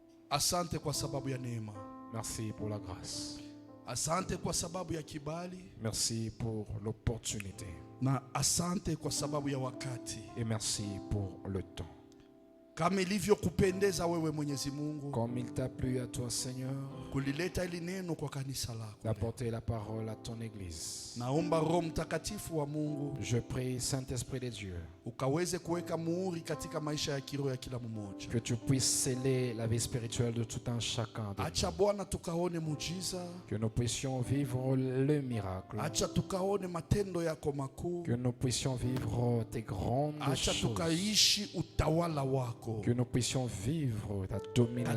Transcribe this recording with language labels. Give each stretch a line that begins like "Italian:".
Swahili: asante kwa sababu ya neema.
French: merci pour la grâce.
Swahili: Asante kwa sababu ya kibali.
French: Merci pour l'opportunité.
Swahili: Na asante kwa sababu ya wakati.
French: Et merci pour le temps.
Swahili: Kama ilivyokupendeza wewe Mwenyezi Mungu,
French: Comme il t'a plu à toi, Seigneur,
Swahili: kulileta ili neno kwa kanisa lako.
French: d'apporter la parole à ton Église.
Swahili: Naomba Roho Mtakatifu wa Mungu
French: Je prie, Saint-Esprit de Dieu,
Swahili: ukaweze kuweka muhuri katika maisha ya kiroho ya kila mmoja.
French: que tu puisses sceller la vie spirituelle de tout un chacun de nous.
Swahili: Acha Bwana tukaone muujiza.
French: Que nous puissions vivre le miracle.
Swahili: Acha tukaone matendo yako makuu.
French: Que nous puissions vivre tes grandes
Swahili: Acha
French: choses.
Swahili: tukaishi utawala wako
French: Que nous puissions vivre ta domination